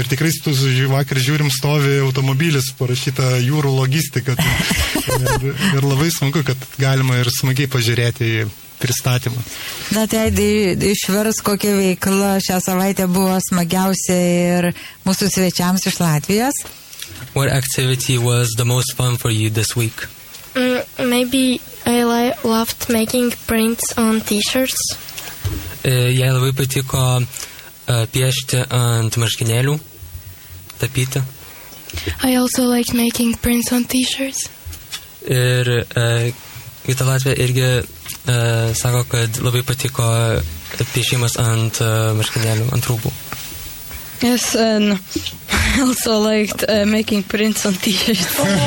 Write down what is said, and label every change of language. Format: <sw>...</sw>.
<lt>Ir tikrai tu vakar žiūrim stovi automobilis, parašyta jūrų logistika. Ir labai smagu, kad galima ir smagiai pažiūrėti į pristatymą. Na, tai išvers, kokia veikla šią savaitę buvo smagiausia ir mūsų svečiams iš Latvijos.</lt> <en>What activity was the most fun for you this week? Maybe I loved making prints on t-shirts.</en> <lt>Jai labai patiko piešti ant marškinėlių. tapyti.</lt> <en>I also like making prints on t-shirts.</en> <lt>Ir kita Latvija irgi sako, kad labai patiko piešimas ant marškinėlių, ant rūbų.</lt> <en>Yes, and I also liked making prints on t-shirts.</en>